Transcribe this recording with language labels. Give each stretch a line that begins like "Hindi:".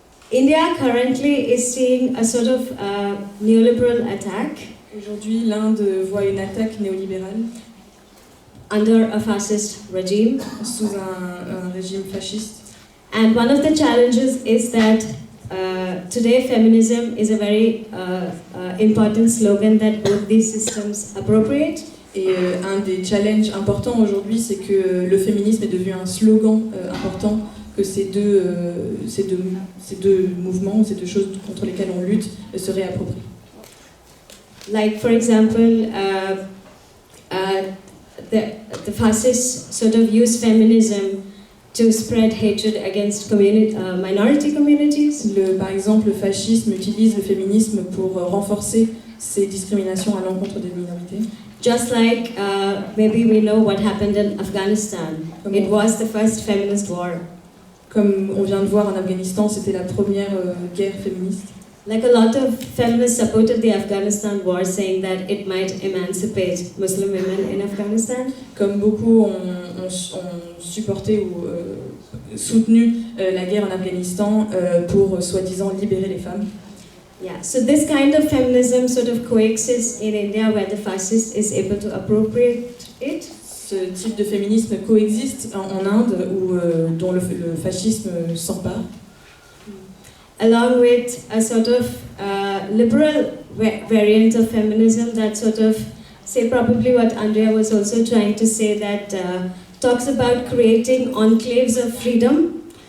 English: India currently is seeing a sort of neoliberal attack.
French: Aujourd'hui, l'Inde voit une attaque néolibérale
English: under a fascist regime.
French: Sous un régime fasciste.
English: And one of the challenges is that today feminism is a very important slogan that both these systems appropriate.
French: Et un des challenges importants aujourd'hui, c'est que le féminisme est devenu un slogan important que ces deux mouvements, ces deux choses contre lesquelles on lutte, se réapproprient.
English: Like for example, the fascists sort of use feminism to spread hatred against minority communities.
French: Par exemple, le fascisme utilise le féminisme pour renforcer ces discriminations à l'encontre des minorités.
English: Just like maybe we know what happened in Afghanistan. It was the first feminist war.
French: Comme on vient de voir en Afghanistan, c'était la première guerre féministe.
English: Like a lot of feminists supported the Afghanistan war, saying that it might emancipate Muslim women in Afghanistan.
French: Comme beaucoup ont supporté ou soutenu la guerre en Afghanistan pour soi-disant libérer les femmes.
English: Yeah, so this kind of feminism sort of coexists in India where the fascist is able to appropriate it.
French: Ce type de féminisme coexiste en Inde dont le fascisme s'empare.
English: Along with a sort of liberal variant of feminism that sort of, say probably what Andrea was also trying to say, that talks about creating enclaves of freedom.